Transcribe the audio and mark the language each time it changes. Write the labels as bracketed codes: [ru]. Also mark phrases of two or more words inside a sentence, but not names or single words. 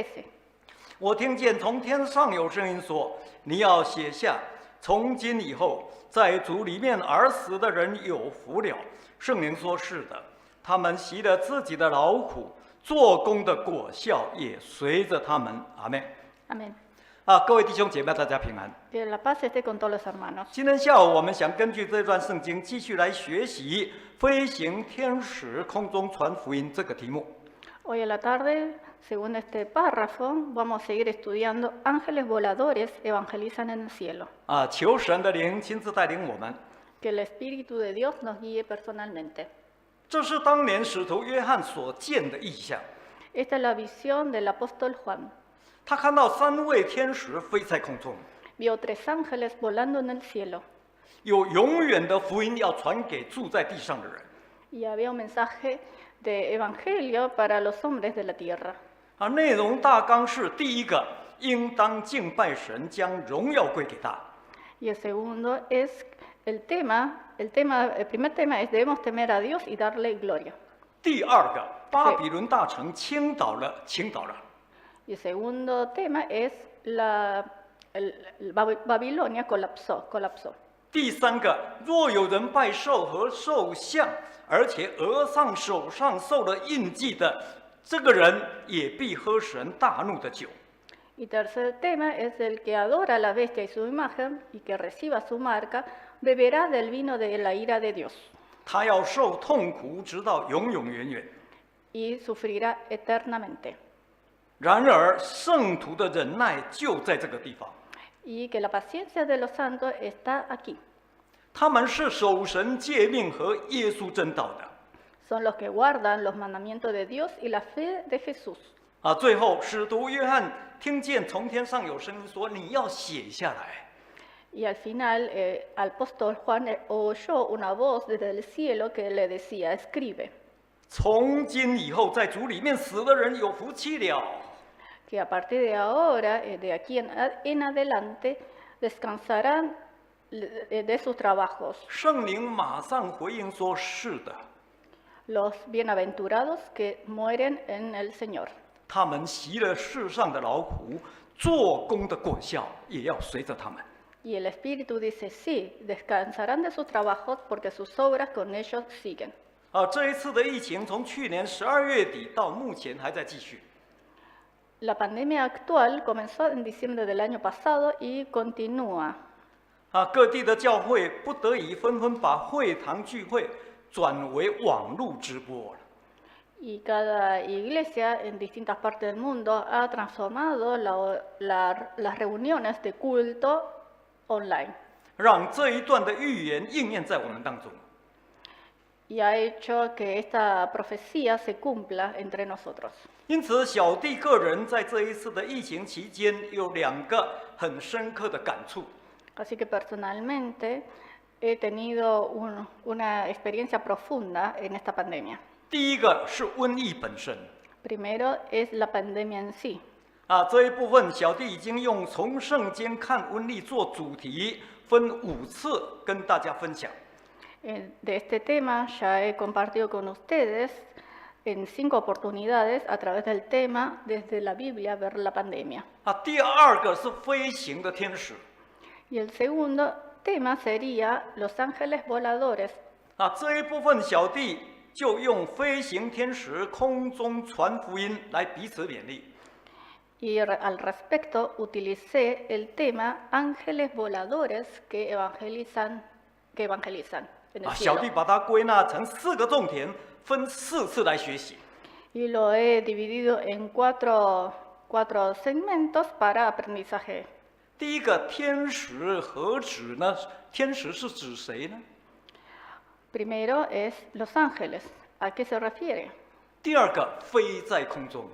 [zh] 我听见从天上有声音说：“你要写下，从今以后，在主里面而死的人有福了。” 圣灵说：“是的，他们习了自己的劳苦，做工的果效也随着他们。” 阿门。 [es] Amén. [zh] 各位弟兄姐妹，大家平安。 [es] Que la paz esté con todos los hermanos. [zh] 今天下午，我们想根据这段圣经继续来学习飞行天使空中传福音这个题目。 [es] Hoy en la tarde, según este párrafo, vamos a seguir estudiando ángeles voladores evangelizan en el cielo. [zh] 求神的灵亲自带领我们。 [es] Que el Espíritu de Dios nos guíe personalmente. [zh] 这是当年使徒约翰所见的异象。 [es] Esta es la visión del apóstol Juan. [zh] 他看到3位天使飞在空中， [es] Vio 3 ángeles volando en el cielo [zh] 有永远的福音要传给住在地上的人。 [es] y había un mensaje de evangelio para los hombres de la tierra. [zh] 内容大纲是：第一个，应当敬拜神，将荣耀归给他； [es] Y el segundo es el primer tema es debemos temer a Dios y darle gloria. [zh] 第二个，巴比伦大城倾倒了，倾倒了； [es] Y el segundo tema es Babilonia colapsó. [zh] 第三个，若有人拜兽和兽像，而且额上、手上受了印记的，这个人也必喝神大怒的酒。 [es] Y tercer tema es el que adora a la bestia y su imagen y que reciba su marca, beberá del vino de la ira de Dios [zh] 他要受痛苦，直到永永远远。 [es] y sufrirá eternamente. [zh] 然而，圣徒的忍耐就在这个地方。 [es] Y que la paciencia de los santos está aquí. [zh] 他们是守神诫命和耶稣真道的。 [es] Son los que guardan los mandamientos de Dios y la fe de Jesús. [zh] 最后，使徒约翰听见从天上有声音说：“你要写下来。” [es] Y al final, al apóstol Juan oyó una voz desde el cielo que le decía, escribe, [zh] 从今以后，在主里面死的人有福气了。 [es] que a partir de ahora, de aquí en adelante, descansarán de sus trabajos. [zh] 圣灵马上回应说：“是的。” [es] Los bienaventurados que mueren en el Señor. [zh] 他们习了世上的劳苦，做工的果效也要随着他们。 [es] Y el Espíritu dice, sí, descansarán de sus trabajos porque sus obras con ellos siguen. [zh] 这一次的疫情从去年12月底到目前还在继续。 [es] La pandemia actual comenzó en diciembre del año pasado y continúa. [zh] 各地的教会不得已纷纷把会堂聚会转为网络直播了。 [es] Y cada iglesia en distintas partes del mundo ha transformado las reuniones de culto online. [zh] 让这一段的预言应验在我们当中。 [es] y ha hecho que esta profecía se cumpla entre nosotros. [zh] 因此，小弟个人在这一次的疫情期间有2个很深刻的感触。 [es] Así que personalmente he tenido una experiencia profunda en esta pandemia. [zh] 第一个是瘟疫本身。 [es] Primero es la pandemia en sí. [zh] 这一部分小弟已经用从圣经看瘟疫做主题，分5次跟大家分享。 [es] De este tema ya he compartido con ustedes en 5 oportunidades a través del tema desde la Biblia ver la pandemia. [zh] 第2个是飞行的天使。 [es] Y el segundo tema sería los ángeles voladores. [zh] 这一部分小弟就用飞行天使空中传福音来彼此勉励。 [es] Y al respecto utilicé el tema ángeles voladores que evangelizan en el [zh] 小 [es] cielo. [zh] 弟把它归纳成4个重点，分4次来学习。 [es] Y lo he dividido en cuatro segmentos para aprendizaje. [zh] 第一个天使何指呢？天使是指谁呢？ [es] Primero es los ángeles. ¿A qué se refiere? [zh] 第2个飞在空中。